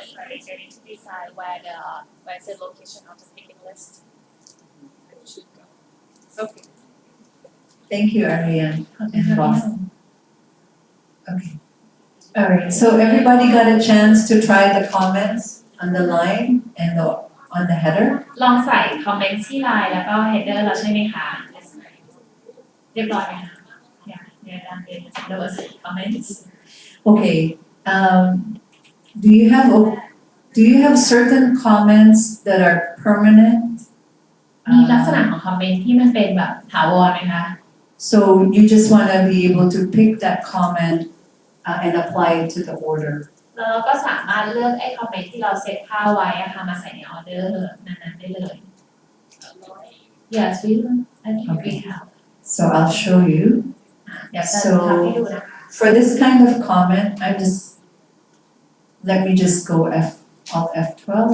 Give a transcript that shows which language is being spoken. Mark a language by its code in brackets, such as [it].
[en] they need to decide where's the location of the picking list should go okay Thank you, Ariane and Boss. Okay. All right, so everybody got a chance to try the comments on the line and on the header? [th] ลองใส่คอมเมนต์ที่ไลน์แล้วก็ header แล้วใช่ไหมคะเรียบร้อยไหมคะ [en] Yeah, yeah, done. There was comments. Okay, do you have certain comments that are permanent? [th] มีลักษณะของคอมเมนต์ที่มันเป็นแบบถาวรไหมคะ [en] So you just want to be able to pick that comment and apply it to the order. [th] เราก็สามารถเลือกไอ้คอมเมนต์ที่เราเซตค่าไว้อะค่ะมาใส่ในออเดอร์นั้นๆได้เลย [en] Yes, I think we have. So I'll show you. [th] เดี๋ยวจะทำให้ดูนะคะ [en] For this kind of comment, let me just go Alt F12.